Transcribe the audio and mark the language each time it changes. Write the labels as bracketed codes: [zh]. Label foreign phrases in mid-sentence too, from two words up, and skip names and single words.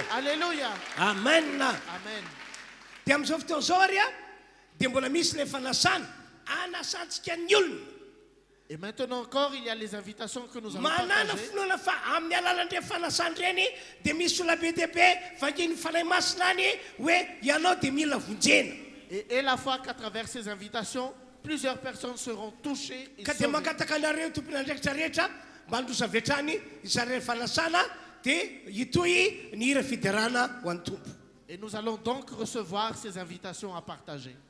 [mg] Alléluia. Amen. Amen. Dia amin'izao fotoana izao ary a dia mbola misy ilay fanasana anasantsika ny olona. [fr] Et maintenant encore, il y a les invitations que nous allons [mg] Manana [fr] partager. [mg] finoana fa amin'ny alalan'ireny fanasana ireny dia misy olona be dia be vanginy fanahy masina any hoe ianao dia mila vonjena. [fr] Et la fois qu'à travers ces invitations, plusieurs personnes seront touchées et [mg] Ka dia [fr] sauvées. [mg] mangataka anareo tompon'andraikitra rehetra mba handrosavetrany isareny fanasana dia hitohy ny hira fiderana ho an'ny tompo. [fr] Et nous allons donc recevoir ces invitations à partager.